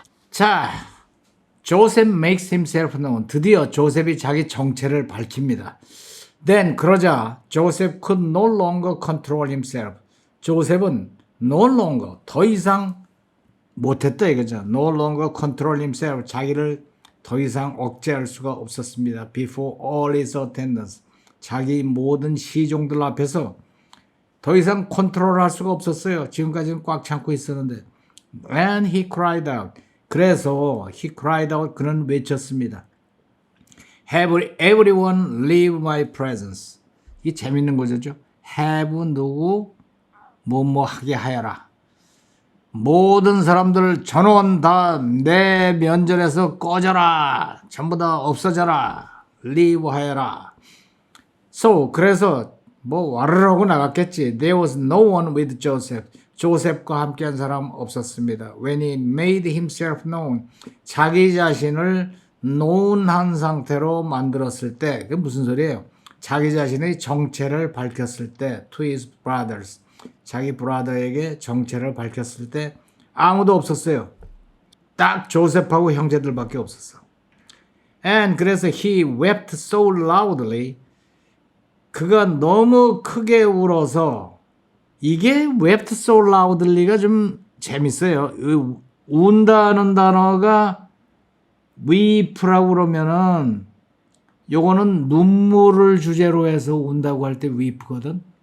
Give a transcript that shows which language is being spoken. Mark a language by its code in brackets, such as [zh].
[en] 자, 조셉 makes himself known. [ko] 드디어 조셉이 자기 정체를 밝힙니다. [en] Then [ko] 그러자 [en] 조셉 could no longer control himself. [ko] 조셉은 [en] no longer [ko] 더 이상 못했다 이거죠. [en] No longer control himself. [ko] 자기를 더 이상 억제할 수가 없었습니다. [en] Before all his attendants. [ko] 자기 모든 시종들 앞에서 더 이상 컨트롤할 수가 없었어요. 지금까지는 꽉 참고 있었는데. [en] And he cried out. [ko] 그래서 [en] he cried out. [ko] 그는 외쳤습니다. [en] Have everyone leave my presence. [ko] 이게 재밌는 거죠. [en] have [ko] 누구 뭐뭐 하게 하여라. 모든 사람들 전원 다 내 면전에서 꺼져라. 전부 다 없어져라. leave 하여라. [en] So [ko] 그래서 뭐 와르르 나갔겠지. [en] There was no one with Joseph. [ko] 조셉과 함께한 사람 없었습니다. [en] When he made himself known. [ko] 자기 자신을 known한 상태로 만들었을 때. 그게 무슨 소리예요? 자기 자신의 정체를 밝혔을 때. [en] To his brothers. [ko] 자기 브라더에게 정체를 밝혔을 때 아무도 없었어요. 딱 조셉하고 형제들밖에 없었어. [en] And [ko] 그래서 [en] he wept so loudly. [ko] 그가 너무 크게 울어서 이게 [en] wept so loudly [ko] 가 좀 재밌어요. 운다는 단어가 weep라고 그러면은 요거는 눈물을 주제로 해서 운다고 할 때 weep거든.